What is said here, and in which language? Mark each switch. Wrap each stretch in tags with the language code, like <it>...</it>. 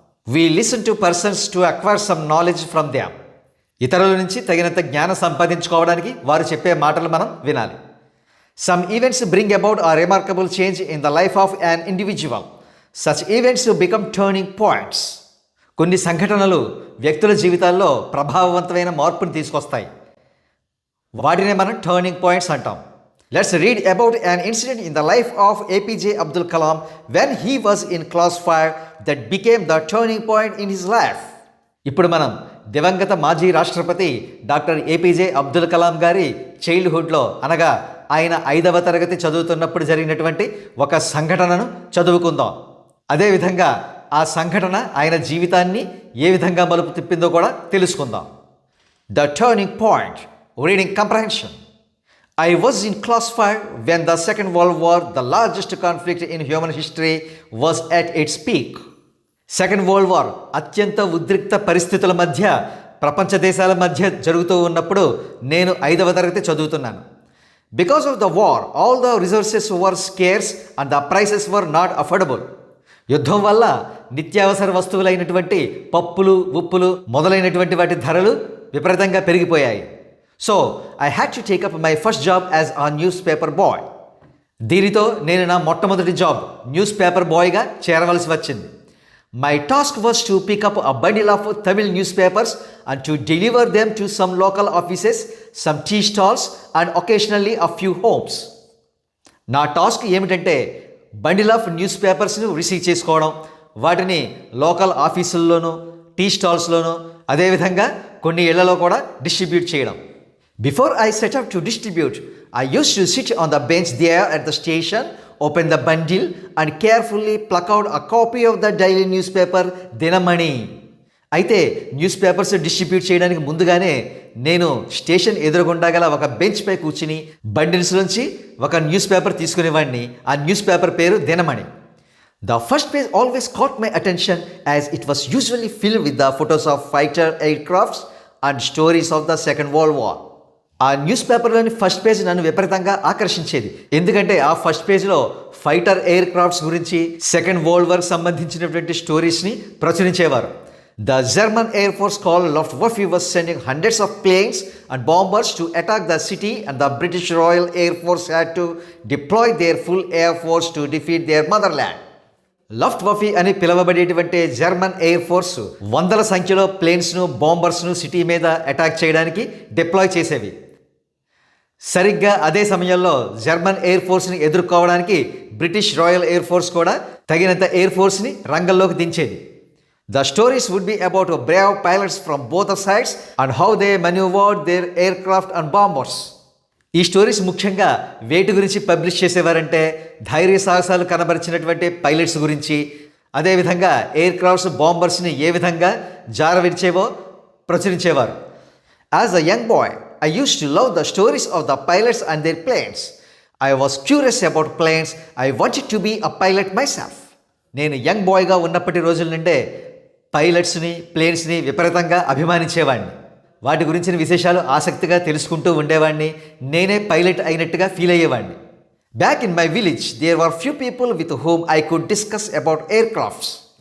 <en>We listen to persons to acquire some knowledge from them.</en> <te>ఇతరుల నుంచి తగినంత జ్ఞానం సంపాదించుకోవడానికి వారు చెప్పే మాటలు మనం వినాలి.</te> <en>Some events bring about a remarkable change in the life of an individual. Such events become turning points.</en> <te>కొన్ని సంఘటనలు వ్యక్తుల జీవితాల్లో ప్రభావవంతమైన మార్పుని తీసుకొస్తాయి. వాటినే మనం టర్నింగ్ పాయింట్స్ అంటాం.</te> <en>Let's read about an incident in the life of APJ Abdul Kalam when he was in class 5 that became the turning point in his life.</en> <te>ఇప్పుడు మనం దివంగత మాజీ రాష్ట్రపతి డాక్టర్ ఏపీజే అబ్దుల్ కలాం గారి చైల్డ్హుడ్లో, అనగా ఆయన 5వ తరగతి చదువుతున్నప్పుడు జరిగినటువంటి ఒక సంఘటనను చదువుకుందాం. అదేవిధంగా ఆ సంఘటన ఆయన జీవితాన్ని ఏ విధంగా మలుపు తిప్పిందో కూడా తెలుసుకుందాం.</te> <en>The turning point. Reading comprehension. I was in class 5 when the Second World War, the largest conflict in human history, was at its peak.</en> <te>Second world war అత్యంత ఉద్రిక్త పరిస్థితుల మధ్య, ప్రపంచ దేశాల మధ్య జరుగుతూ ఉన్నప్పుడు నేను 5వ తరగతి చదువుతున్నాను.</te> <en>Because of the war all the resources were scarce and the prices were not affordable.</en> <te>యుద్ధం వల్ల నిత్యావసర వస్తువులైనటువంటి పప్పులు, ఉప్పులు మొదలైనటువంటి వాటి ధరలు విపరీతంగా పెరిగిపోయాయి.</te> <en>So I had to take up my first job as a newspaper boy.</en> <te>దీనితో నేను నా మొట్టమొదటి జాబ్ న్యూస్ పేపర్ బాయ్గా చేరవలసి వచ్చింది.</te> <en>My task was to pick up a bundle of Tamil newspapers and to deliver them to some local offices, some tea stalls and occasionally a few homes.</en> <te>నా task ఏమిటంటే bundle of news పేపర్స్ను receive చేసుకోవడం, వాటిని local ఆఫీసుల్లోనూ, tea స్టాల్స్లోనూ, అదేవిధంగా కొన్ని ఇళ్లలో కూడా distribute చేయడం.</te> <en>Before I set up to distribute, I used to sit on the bench there at the station, open the bundle and carefully pluck out a copy of the daily newspaper Dinamani.</en> <te>అయితే news papers distribute చేయడానికి ముందుగానే నేను station ఎదురుగుండా గల ఒక bench పై కూర్చుని bundles నుంచి ఒక న్యూస్ పేపర్ తీసుకునేవాడిని. ఆ న్యూస్ పేపర్ పేరు దినమణి.</te> <en>The first page always caught my attention as it was usually filled with the photos of fighter aircrafts and stories of the Second World War.</en> <te>ఆ news పేపర్లోని first page నన్ను విపరీతంగా ఆకర్షించేది. ఎందుకంటే ఆ first పేజ్లో fighter air crafts గురించి, second world వార్కి సంబంధించినటువంటి స్టోరీస్ని ప్రచురించేవారు.</te> <en>The German air force called Luftwaffe was sending hundreds of planes and bombers to attack the city and the British Royal Air Force had to deploy their full air force to defeat their motherland.</en> <te>లఫ్ట్వఫీ అని పిలువబడేటువంటి German air force వందల సంఖ్యలో ప్లేన్స్ను, బాంబర్స్ను city మీద attack చేయడానికి deploy చేసేవి. సరిగ్గా అదే సమయంలో German air ఫోర్స్ని ఎదుర్కోవడానికి బ్రిటిష్ రాయల్ ఎయిర్ ఫోర్స్ కూడా తగినంత ఎయిర్ ఫోర్స్ని రంగంలోకి దించేది.</te> <en>The stories would be about brave pilots from both the sides and how they manoeuvred their aircraft and bombers.</en> <te>ఈ స్టోరీస్ ముఖ్యంగా వేటి గురించి పబ్లిష్ చేసేవారంటే ధైర్య సాహసాలు కనబరిచినటువంటి పైలట్స్ గురించి, అదేవిధంగా ఎయిర్ క్రాఫ్ట్స్, బాంబర్స్ని ఏ విధంగా జారవిడిచేవో ప్రచురించేవారు.</te> <en>As a young boy I used to love the stories of the pilots and their planes. I was curious about planes. I wanted to be a pilot myself.</en> <te>నేను young బాయ్గా ఉన్నప్పటి రోజుల నుండే పైలట్స్ని, ప్లేన్స్ని విపరీతంగా అభిమానించేవాడిని. వాటి గురించిన విశేషాలు ఆసక్తిగా తెలుసుకుంటూ ఉండేవాడిని. నేనే పైలట్ అయినట్టుగా feel అయ్యేవాడిని.</te> <en>Back in my village there were few people with whom I could discuss about aircrafts.</en>